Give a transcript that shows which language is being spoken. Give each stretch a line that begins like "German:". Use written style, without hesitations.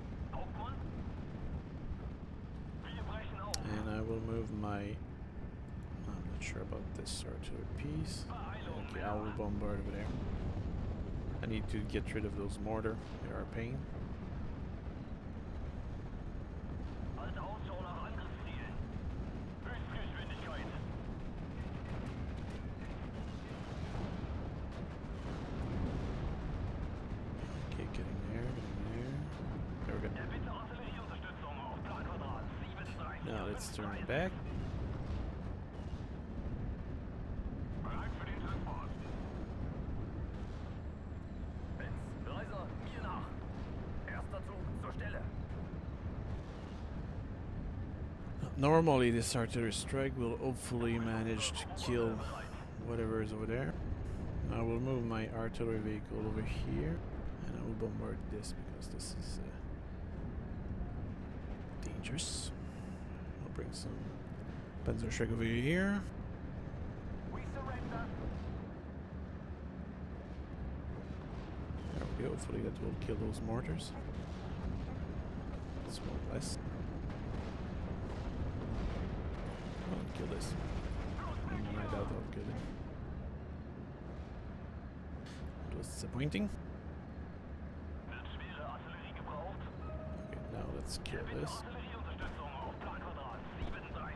German: Hauptmann? Wir brechen auf.
English: And I will move my... I'm not sure about this artillery piece. Okay, I will bombard over there. I need to get rid of those mortar. They are a pain.
German: Halt Ausschau nach Angriffszielen. Höchstgeschwindigkeit.
English: Okay, getting there, getting there. There we go.
German: Bitte Artillerieunterstützung auf Planquadrat 37.
English: Now let's turn back.
German: Bereit für den Transport. Benz, Reiser, mir nach. Erster Zug zur Stelle.
English: Normally this artillery strike will hopefully manage to kill whatever is over there. I will move my artillery vehicle over here and I will bombard this because this is dangerous. I'll bring some Panzer strike over here. We surrender. There we go, hopefully that will kill those mortars. That's one less. I'll kill this. And I doubt I'll kill it. That was disappointing.
German: Wird schwere Artillerie gebraucht.
English: Okay, now let's kill
German: Bitte
English: this.
German: Artillerieunterstützung auf Planquadrat 734-536.